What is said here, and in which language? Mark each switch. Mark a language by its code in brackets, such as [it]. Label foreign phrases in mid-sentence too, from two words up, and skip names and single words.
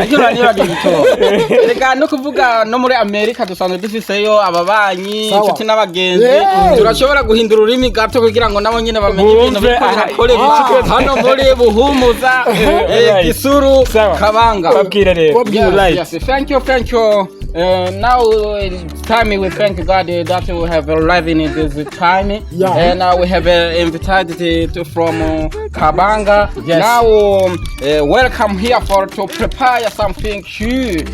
[rn] Reka no kuvuga no muri Amerika dusanzwe dufiseyo ababanyi, inshuti n'abagenzi. Turashobora guhindura ururimi gato kugira ngo nabo nyine bamenye ibintu bikore hano muri Buhumuza, Gisuru, Kabanga. Babwire rero. [en] Yes, thank you. now it's time we thank God that we have arrived in this time. Yeah. And now we have invited from Kabanga. Yes. Now welcome here for to prepare something huge.